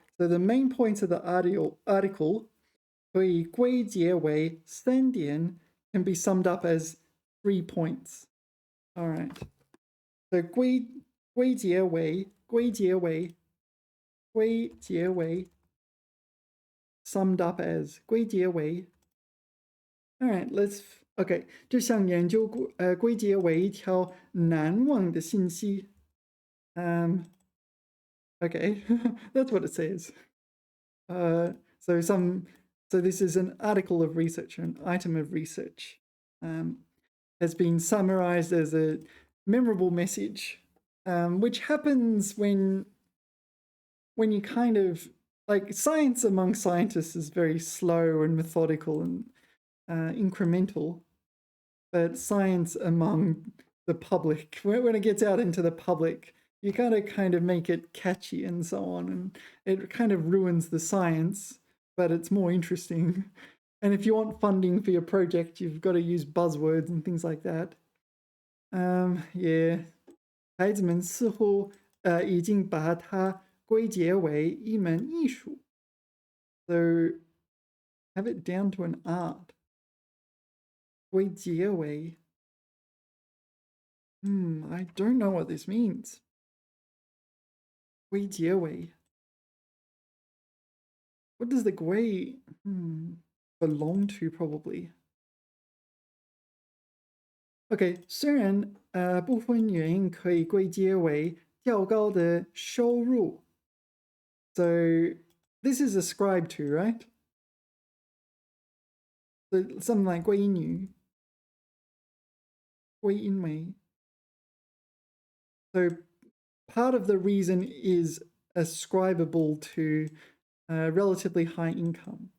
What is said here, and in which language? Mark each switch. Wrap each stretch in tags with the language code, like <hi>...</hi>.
<en>So the main points of the article</en> <zh>可以归结为3点</zh> <en>can be summed up as 3 points. All right. So 归结为 summed up as 归结为. All right, okay.</en> <zh>就像研究归结为一条难忘的信息.</zh> <en>Okay, that's what it says. So this is an article of research, an item of research, has been summarized as a memorable message, which happens when you kind of, like, science among scientists is very slow and methodical and incremental, but science among the public, when it gets out into the public, you gotta kind of make it catchy and so on, and it kind of ruins the science, but it's more interesting. And if you want funding for your project, you've got to use buzzwords and things like that. Yeah.</en> <zh>孩子们似乎已经把它归结为一门艺术.</zh> <en>So have it down to an art. 归结为. I don't know what this means.</en> <zh>归结为.</zh> <en>What does the 归 belong to, probably?</en> <zh>Okay, 虽然部分原因可以归结为较高的收入.</zh> <en>So this is ascribed to, right? So something like 归因于, 归因为. So part of the reason is ascribable to relatively high income.</en>